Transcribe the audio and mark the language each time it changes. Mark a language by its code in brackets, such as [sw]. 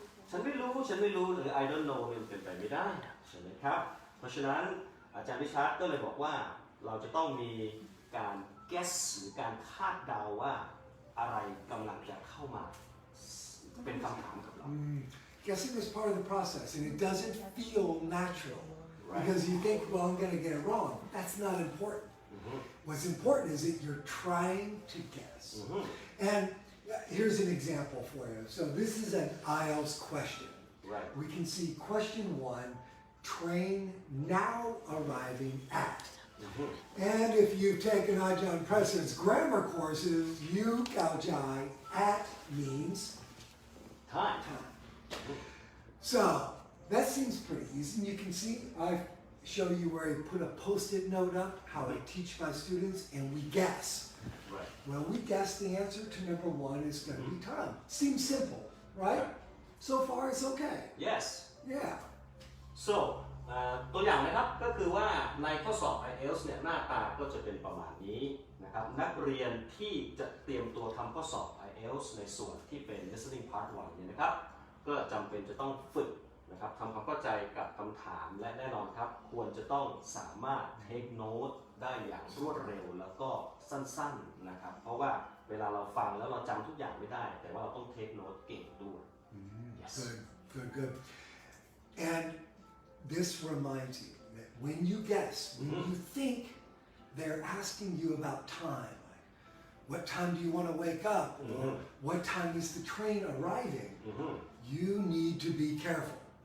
[th] ฉันไม่รู้หรือ [en] I don't know [th] เนี่ยเป็นไปไม่ได้ใช่ไหมครับเพราะฉะนั้นอาจารย์ริชาร์ดก็เลยบอกว่าเราจะต้องมีการ guess หรือการคาดเดาว่าอะไรกำลังจะเข้ามาเป็นคำถามกับเรา [en] Guessing is part of the process, and it doesn't feel natural Right. because you think, well, I'm going to get it wrong. That's not important. What's important is that you're trying to guess. And here's an example for you. So this is an IELTS question. Right. We can see question 1, train now arriving at. And if you've taken Ajahn President's grammar courses, you [th] Gaojai [en] at means time. So that seems pretty easy. And you can see I show you where I put a post-it note up, how I teach my students, and we guess. Right. Well, we guess the answer to number 1 is going to be time. Seems simple, right? So far it's okay. Yes. Yeah. [th] So ตัวอย่างนะครับก็คือว่าในข้อสอบ IELTS เนี่ยหน้าตาก็จะเป็นประมาณนี้นะครับนักเรียนที่จะเตรียมตัวทำข้อสอบ IELTS ในส่วนที่เป็น listening part 1เนี่ยนะครับก็จำเป็นจะต้องฝึก นะครับทำความเข้าใจกับคำถามและแน่นอนครับควรจะต้องสามารถ [en] take note [th] ได้อย่างรวดเร็วแล้วก็สั้นๆนะครับเพราะว่าเวลาเราฟังแล้วเราจำทุกอย่างไม่ได้แต่ว่าเราต้อง take note เก่งด้วย yes [en] Good. And this reminds you that when you guess, when you think they're asking you about time, like what time do you want to wake up, or what time is the train arriving, you need to be careful.